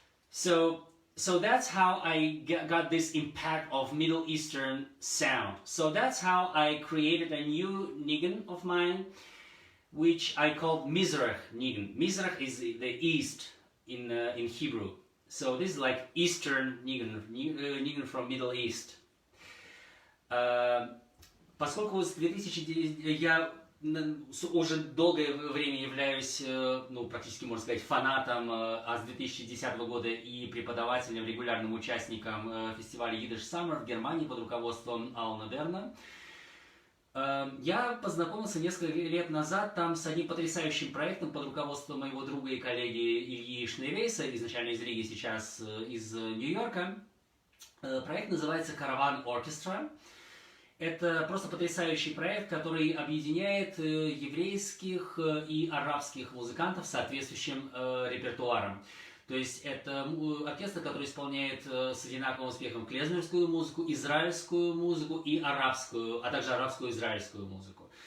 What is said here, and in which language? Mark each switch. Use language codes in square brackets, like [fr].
[en] So that's how I got this impact of Middle Eastern sound. So that's how I created a new nigun of mine, which I called Mizrach nigun. Mizrach is the east in Hebrew. So this is like Eastern nigun from Middle East. [ru] Поскольку с 2000 я уже долгое время являюсь, практически можно сказать, фанатом, а с 2010 года и преподавателем, регулярным участником фестиваля Yiddish Summer в Германии под руководством Алана Верна, я познакомился несколько лет назад там с одним потрясающим проектом под руководством моего друга и коллеги Ильи Шнейвейса, изначально из Риги, сейчас из Нью-Йорка. Проект называется Caravan Orchestra. Это просто потрясающий проект, который объединяет еврейских и арабских музыкантов с соответствующим репертуаром. То есть это оркестр, который исполняет с одинаковым успехом клезмерскую музыку, израильскую музыку и арабскую, а также арабскую и израильскую музыку.